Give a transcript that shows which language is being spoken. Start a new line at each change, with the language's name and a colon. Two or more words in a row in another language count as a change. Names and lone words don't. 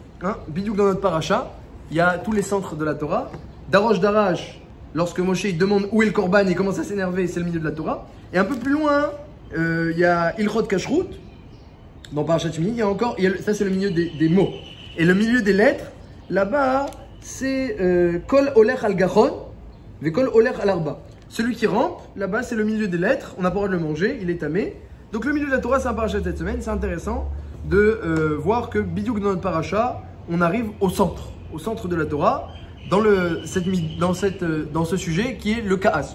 French: Bidouk dans notre paracha, il y a tous les centres de la Torah.
Hebrew: דרוש דרש,
French: lorsque Moshe il demande où est le Korban, il commence à s'énerver, c'est le milieu de la Torah. Et un peu plus loin, il y a
Hebrew: הלכות כשרות.
French: Dans Parashat Shmini, il y a encore, ça c'est le milieu des mots. Et le milieu des lettres, là-bas, c'est
Hebrew: כל הולך על גחון וכל הולך על ארבע.
French: Celui qui rampe, là-bas, c'est le milieu des lettres, on n'a pas le droit de le manger, il est tamé. Donc le milieu de la Torah, c'est un parachat cette semaine, c'est intéressant de voir que Bidiouk dans notre paracha, on arrive au centre de la Torah, dans ce sujet qui est le Kaas.